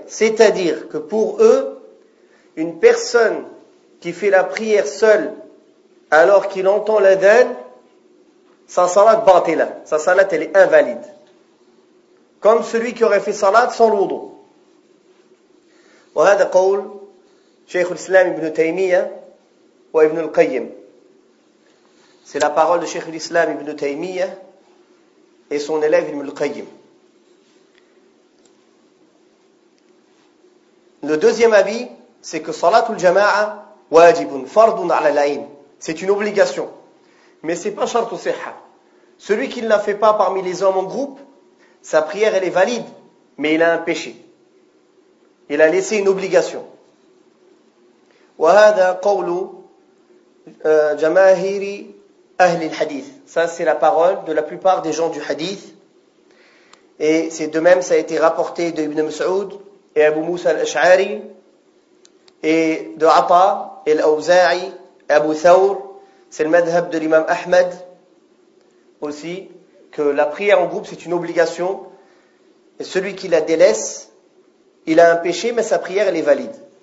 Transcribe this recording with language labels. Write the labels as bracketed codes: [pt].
[fr] C'est-à-dire que pour eux, une personne qui fait la prière seule alors qu'il entend l'adhan, sa salat batila. Sa salat, elle est invalide. Comme celui qui aurait fait salat sans l'wudu. [ar] وهذا قول شيخ الإسلام ابن تيمية وابن القيم. [fr] C'est la parole de شيخ الإسلام ابن تيمية et son élève ابن القيم. Le deuxième avis, c'est que [ar] salatul jama'a wajibun fardun ala l'ain. [fr] C'est une obligation. Mais ce n'est pas [ar] shartu siha. [fr] Celui qui ne la fait pas parmi les hommes en groupe, sa prière elle est valide, mais il a un péché. Il a laissé une obligation. [ar] وهذا قول جماهير أهل الحديث. [fr] Ça c'est la parole de la plupart des gens du hadith. Et c'est de même, ça a été rapporté de Ibn Mas'ud et Abu Musa al-Ash'ari et de Atta et l'Auza'i, Abu Thawr, c'est le madhab de l'imam Ahmed aussi, que la prière en groupe c'est une obligation, et celui qui la délaisse, il a un péché, mais sa prière elle est valide.